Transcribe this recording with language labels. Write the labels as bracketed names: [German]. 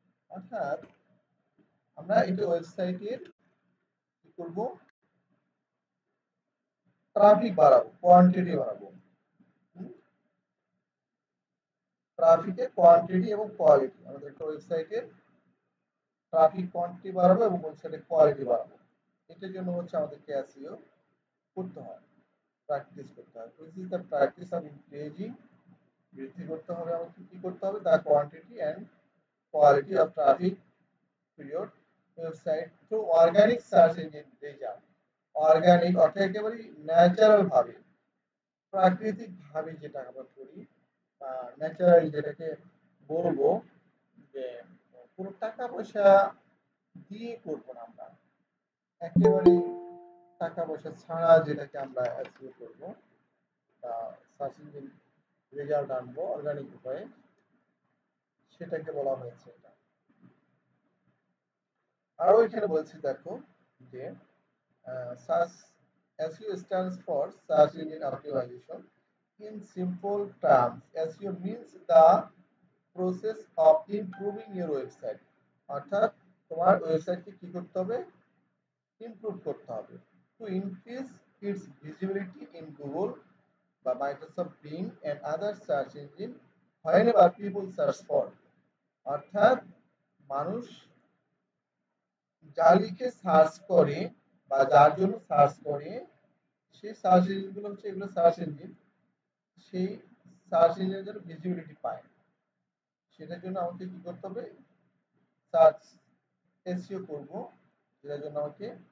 [Bangla] অর্থাৎ আমরা এটা ওয়েবসাইটের কি করব, ট্রাফিক বাড়াবো, কোয়ান্টিটি বাড়াবো। ট্রাফিকের কোয়ান্টিটি এবং কোয়ালিটি, আমাদের একটা ওয়েবসাইটের ট্রাফিক কোয়ান্টিটি বাড়াবো এবং ওয়েবসাইটের কোয়ালিটি বাড়াবো। এটার জন্য হচ্ছে আমাদেরকে এসইও করতে হয়, প্র্যাকটিস করতে হয়। [English] which is the practice of increasing, [Bangla] বৃদ্ধি করতে হবে, আমাকে কি করতে হবে, [English] the quantity and quality of traffic to your website through organic search engine result। [Bangla] Organic অর্থাৎ একেবারে ন্যাচারাল ভাবে, প্রাকৃতিক ভাবে যেটা আমরা করি, ন্যাচারাল যেটাকে বলবো, যে কোনো টাকা পয়সা দিয়ে করবো না আমরা, একেবারে টাকা পয়সা ছাড়া যেটাকে আমরা এসইও করবো, সার্চ ইঞ্জিন রেজাল্ট আনবো অর্গানিক উপায়ে, সেটাকে বলা হয়েছে এটা। আরো এখানে বলছি দেখো, যে search [English] SEO stands for search engine optimization. In simple terms, SEO means the process of improving your website। [Bangla] অর্থাৎ তোমার ওয়েবসাইটকে কি করতে হবে, [English] Improve করতে হবে, to increase its visibility in Google বা Microsoft Bing and other search engine whenever people search for। [Bangla] অর্থাৎ মানুষ যা লিখে সার্চ করে বা যার জন্য সার্চ করে, সেই সার্চ ইঞ্জিনগুলো হচ্ছে এগুলো সার্চ ইঞ্জিন, সেই সার্চ ইঞ্জিনের জন্য ভিজিবিলিটি পায়, সেটার জন্য আমাকে কি করতে হবে, সার্চ এসইও করব, যেটার জন্য আমাকে